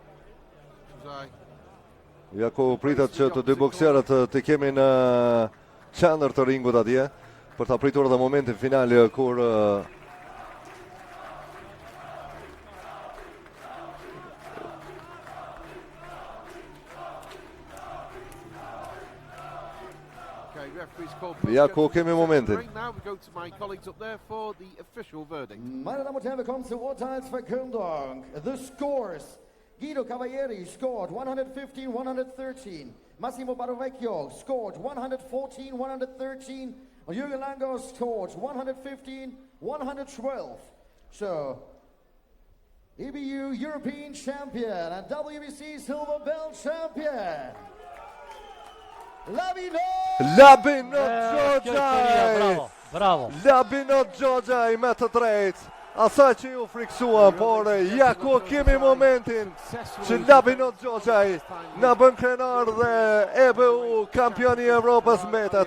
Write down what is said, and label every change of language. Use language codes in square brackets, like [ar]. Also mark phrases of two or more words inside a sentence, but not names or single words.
[sq] Ja ku pritet që të dy bokserët të kemi në qendër të ringut atje për ta pritur edhe momentin final kur ja ku kemi momentin. [de] Meine Damen und Herren, wir kommen zur Urteilsverkündung. [en] The scores. Guido Cavalieri scored 115-113. Massimo Barovecchio scored 114-113. And Jürgen Lango scored 115-112. So, EBU European Champion and WBC Silver Belt Champion. Labinot Xhoxhaj. Bravo. [sq] Labinot Xhoxhaj me të drejtë. Asaj që ju friksuan, por ja ku kemi momentin që Labinot Xhoxhaj na bën krenar dhe EBU kampioni i Evropës mbetet.